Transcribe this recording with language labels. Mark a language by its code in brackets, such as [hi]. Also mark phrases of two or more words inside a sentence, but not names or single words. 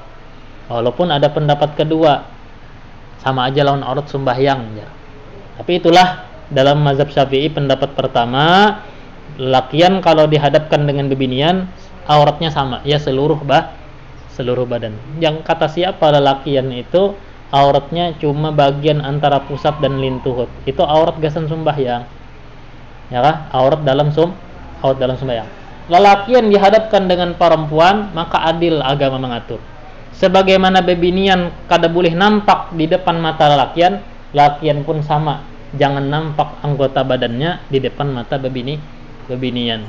[id] Walaupun ada pendapat kedua, sama aja lawan aurat sembahyang ya. Tapi itulah dalam mazhab Syafi'i pendapat pertama, lelakian kalau dihadapkan dengan bebinian auratnya sama, ya seluruh badan. Yang kata siapa lelakian itu auratnya cuma bagian antara pusat dan lintuhut, itu aurat gasan sembahyang, ya kah? Aurat dalam sembahyang. Lelakian dihadapkan dengan perempuan, maka adil agama mengatur. Sebagaimana bebinian kada boleh nampak di depan mata lelakian, lelakian pun sama, jangan nampak anggota badannya di depan mata bebinian.